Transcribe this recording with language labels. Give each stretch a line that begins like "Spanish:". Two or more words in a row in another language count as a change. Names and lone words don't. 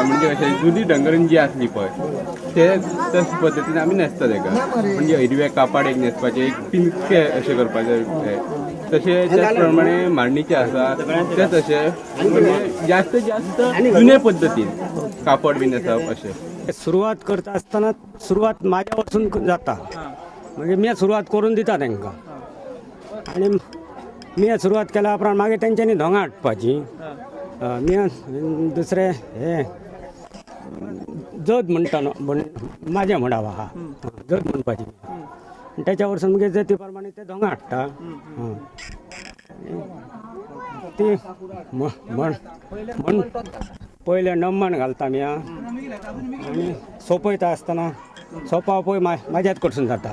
Konkani: म्हणजे अशें जुनी डंगरीण जी आसली पळय ते तशे पद्दतीन आमी न्हेसता ताका. म्हणजे हिरवे कापड एक न्हेसपाचे, एक पिंके अशें करपाचे. तशे त्याच प्रमाणे मांडणीचे आसा ते तशे, म्हणजे जास्तीत जास्त जुने पद्दतीन कापड बी न्हेसप अशें. सुरुवात करता आसतना सुरुवात माझ्या वचून जाता, म्हणजे मी सुरुवात करून दिता तांकां. आणि मी सुरुवात केल्या उपरांत मागीर तेंच्यांनी धोंगा हाडपाची. मी दुसरे हे जत म्हणटा माझे म्हणावा हा जत म्हणपाची. त्याच्या वरसून मागीर जती प्रमाणे ते धोंगा हाडटा. ती म्हण पयले नमन घालता आमी आनी सोंपयता आसतना सोंपा पळय म्हाज्याच कडसून जाता.